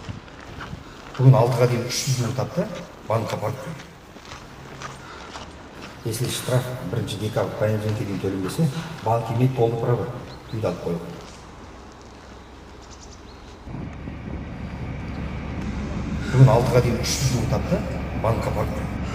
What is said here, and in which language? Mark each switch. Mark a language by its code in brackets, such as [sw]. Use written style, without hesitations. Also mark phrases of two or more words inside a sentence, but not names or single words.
[kk] Бүгін 6-ға дейін 300 мың тапты, банкқа апарып [ru] Если штраф [kk] бірінші декабрь понедельникке дейін төленбесе, [ru] банк имеет полный право [kk] үйді алып қоюға. Бүгін 6-ға дейін 300 мың тапты, банкқа барып